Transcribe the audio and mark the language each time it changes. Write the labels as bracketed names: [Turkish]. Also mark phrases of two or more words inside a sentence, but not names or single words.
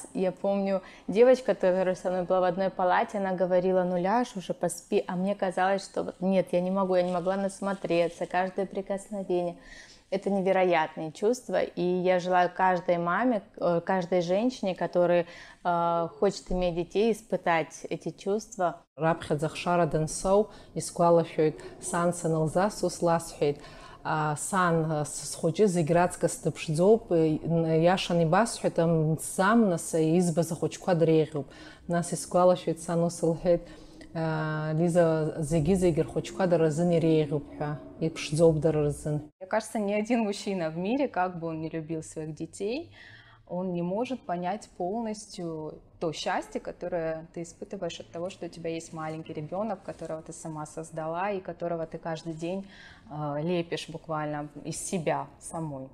[Russian] Я помню девочка, которая со мной была в одной палате, она говорила, ну ляжь уже, поспи. А мне казалось, что нет, я не могла насмотреться, каждое прикосновение. Это невероятные чувства, и я желаю каждой маме, каждой женщине, которая хочет иметь детей, испытать эти чувства. [Abkhazian] Раԥхьаӡа хшара дансоу исгәалашәоит сан санылза сус ласҳәеит. Сан схәыҷы зегь раҵкыс дыԥшӡоуп, иашан ибасҳәеит, мцзам, нас избаз ахәыҷқәа дреиӷьуп. Нас исгәалашәоит сан ус лҳәеит, Лиза зегь рхәыҷқәа дара рзын иреиӷьуп ҳәа, иԥшӡоуп дара рзын. [Russian] Мне кажется, ни один мужчина в мире, как бы он ни любил своих детей, он не может понять полностью то счастье, которое ты испытываешь от того, что у тебя есть маленький ребенок, которого ты сама создала и которого ты каждый день лепишь буквально из себя самой.